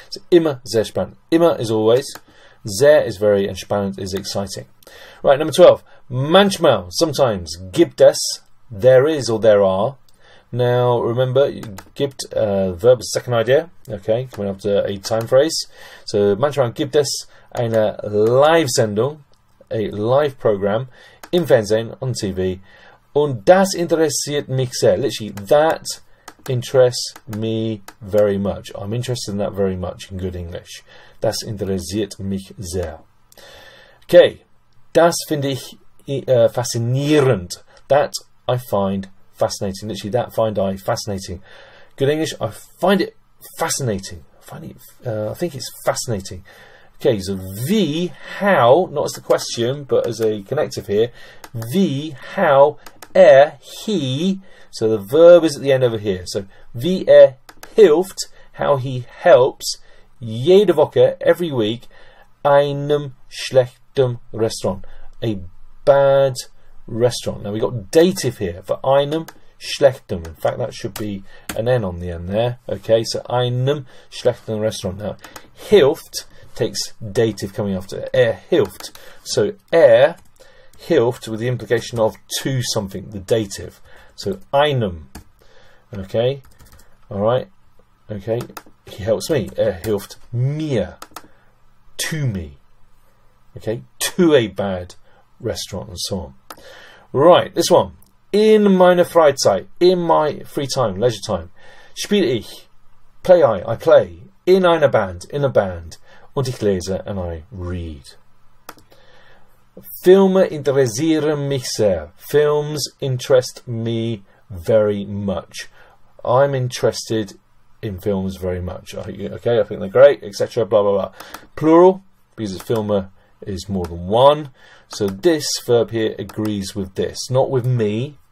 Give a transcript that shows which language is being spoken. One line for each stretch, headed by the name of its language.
English: So,
German: immer sehr spannend.
English: Immer is always, sehr is very, and spannend is exciting. Right, number 12. Manchmal, sometimes,
German: gibt es,
English: there is or there are. Now, remember, gibt, verb is second idea, okay, coming up to a time phrase.
German: So, manchmal gibt es eine Live-Sendung,
English: a live program,
German: im Fernsehen,
English: on TV.
German: Und das interessiert mich sehr.
English: Literally, that interests me very much. I'm interested in that very much in good English.
German: Das interessiert mich sehr. Okay, das finde ich faszinierend.
English: That I find fascinating. Literally, that find I fascinating. Good English, I find it fascinating. I think it's fascinating. Okay, so wie, how, not as the question, but as a connective here. Wie, how, he, so the verb is at the end over here.
German: So, wie hilft,
English: how he helps,
German: jede Woche,
English: every week,
German: einem schlechten Restaurant.
English: A bad restaurant. Now, we got dative here for einem schlechten. In fact, that should be an N on the end there. Okay, so einem schlechten Restaurant. Now, hilft takes dative coming after hilft. So, hilft with the implication of to something, the dative. So einem. Okay. Alright. Okay. He helps me.
German: Hilft mir.
English: To me. Okay. To a bad restaurant and so on. Right. This one.
German: In meine Freizeit.
English: In my free time, leisure time.
German: Spiele ich.
English: Play I play.
German: In einer Band.
English: In a band.
German: Und ich lese
English: and I read.
German: Filme interessieren mich sehr.
English: Films interest me very much. I'm interested in films very much. Okay, I think they're great, etc. Blah, blah, blah. Plural, because filme is more than one. So this verb here agrees with this, not with me.